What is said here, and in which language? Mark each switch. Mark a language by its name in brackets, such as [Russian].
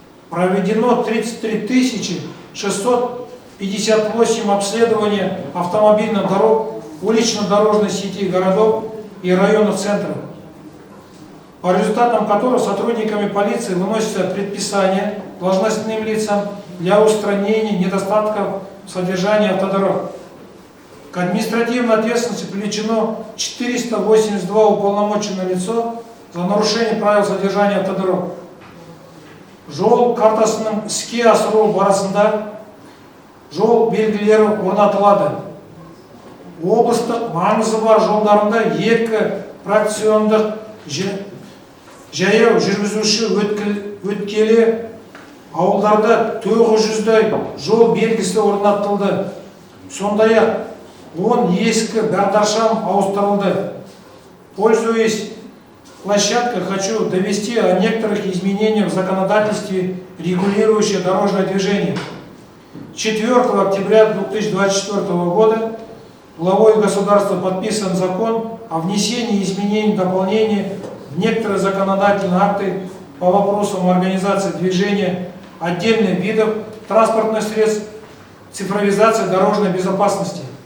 [Russian] Проведено 33 658 обследований автомобильных дорог, улично-дорожной сети городов и районов центров, по результатам которых сотрудниками полиции выносятся предписания должностным лицам для устранения недостатков в содержании автодорог. К административной ответственности привлечено 482 уполномоченное лицо за нарушение правил содержания автодорог. [Kazakh] Жол картасының іске асыру барысында жол белгілері орнатылады. Облыстық маңызы бар жолдарында 2 фракциондық жаяу жүргізуші өткелі, ауылдарда 900-дай жол белгісі орнатылды. Сондай-ақ 10 ескі бағдаршам ауыстырылды. [Russian] Пользуясь площадкой, хочу довести о некоторых изменениях в законодательстве, регулирующих дорожное движение. 4 октября 2024 года главой государства подписан закон о внесении изменений и дополнений в некоторые законодательные акты по вопросам организации движения отдельных видов транспортных средств, цифровизации дорожной безопасности.